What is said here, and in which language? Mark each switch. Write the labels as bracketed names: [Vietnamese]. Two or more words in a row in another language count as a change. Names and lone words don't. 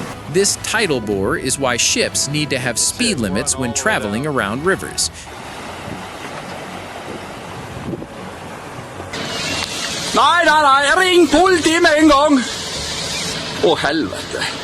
[English] This tidal bore is why ships need to have speed limits when traveling around rivers. [Norwegian] Nei, nei, nei, ring politiet med en gang! Å, helvete.